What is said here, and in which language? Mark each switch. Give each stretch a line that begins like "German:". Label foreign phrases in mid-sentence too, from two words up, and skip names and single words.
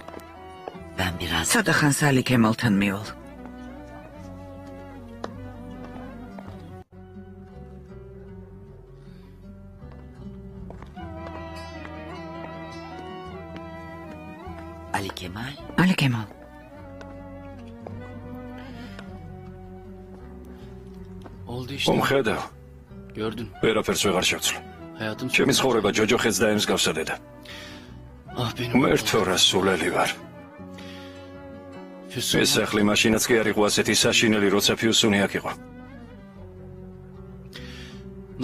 Georgian: ცოტა ხანს ალი ქემალთან მივალ. ალი ქემალ.
Turkish: Oldu işte.
Georgian: მომხედავ.
Turkish: Gördün.
Georgian: ვერაფერს ვეღარ შევცვლი.
Turkish: Hayatım
Georgian: ჩემი ცხოვრება ჯოჯოხეთს დაემსგავსა დედა.
Turkish: Ah benim.
Georgian: მერთო რა სულელი ვარ.
Turkish: Füsun.
Georgian: ეს სახლი მაშინაც კი არ იყო ასეთი საშინელი, როცა ფიუსუნი აქ იყო.
Turkish: Ne